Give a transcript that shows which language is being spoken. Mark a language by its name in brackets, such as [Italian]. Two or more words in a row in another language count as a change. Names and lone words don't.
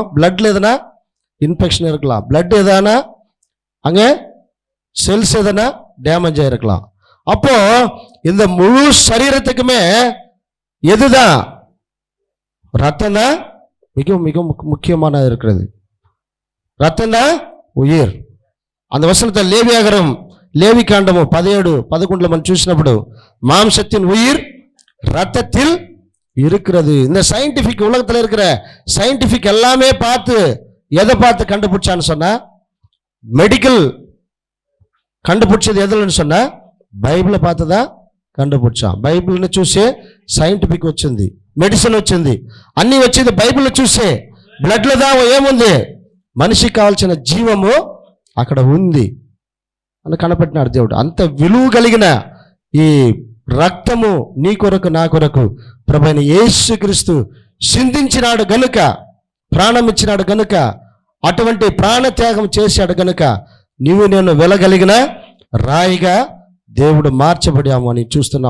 [Tamil] பிளட்ல எதுனா இன்ஃபெக்ஷன் இருக்கலாம், பிளட் எதானா அங்கே செல்ஸ் எதனா டேமேஜ் ஆகிருக்கலாம். அப்போ இந்த முழு சரீரத்துக்குமே எதுதான்? ரத்தம் தான் மிக மிக முக்கியமான இருக்கிறது. ரத்தம் தான் உயிர். அந்த வசனத்தை லேவி காண்டము 17:11 [Telugu] మనం చూసినప్పుడు [Tamil] மாம்சத்தின் உயிர் ரத்தத்தில் இருக்கிறது. இந்த சயின்டிபிக் உலகத்தில் இருக்கிற சயின்டிபிக் எல்லாமே பார்த்து எதை பார்த்து கண்டுபிடிச்சான்னு சொன்னா, மெடிக்கல் கண்டுபிடிச்சது எதுலன்னு சொன்னா బైబిల్ பார்த்துதான் కண்டுபிடிச்చాం. [Telugu] బైబిల్ని చూసే సైంటిఫిక్ వచ్చింది, మెడిసిన్ వచ్చింది, అన్ని వచ్చింది బైబిల్ చూసే. బ్లడ్లో దా ఏముంది? మనిషికి కావాల్సిన జీవము అక్కడ ఉంది అని కనపెట్టినాడు దేవుడు. అంత విలువ కలిగిన ఈ రక్తము నీ కొరకు నా కొరకు ప్రభువైన యేసుక్రీస్తు సిందించినాడు గనుక, ప్రాణం ఇచ్చినాడు గనుక, అటువంటి ప్రాణ త్యాగం చేశాడు గనుక నీవు నేను వెలగలిగిన రాయిగా దేవుడు మార్చబడాము అని చూస్తున్నాం.